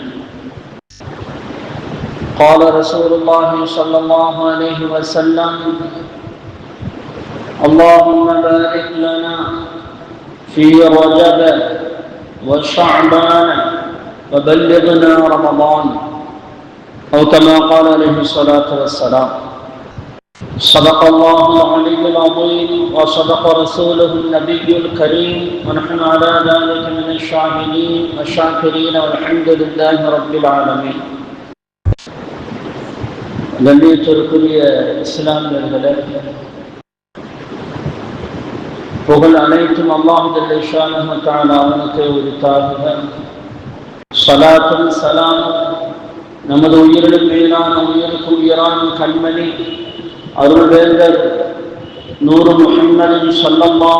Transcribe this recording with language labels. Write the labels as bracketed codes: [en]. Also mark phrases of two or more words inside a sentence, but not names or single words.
[ar] قال رسول الله صلى الله عليه وسلم: اللهم بارك لنا في رجب وشعبان وبلغنا رمضان، أو كما قال عليه الصلاة والسلام. صدق الله العلي العظيم وصدق رسوله النبي الكريم، ونحن على ذلك من الشاهدين والشاكرين والحمد لله رب العالمين. [ta] கண்ணியத்திற்குரிய இஸ்லாமியர்களே, புகழ் அனைத்தும் அல்லாஹ் [ar] جل شأنه تعالى [ta] அவனுக்கு உரித்தாகுக. ஸலாத்தும் ஸலாமும் நமது உயிரிலும் மேலான உயிருக்கு உயிரான கண்மணி அருள்வேந்தர் நூறு முஹம்மதின் ஸல்லல்லாஹு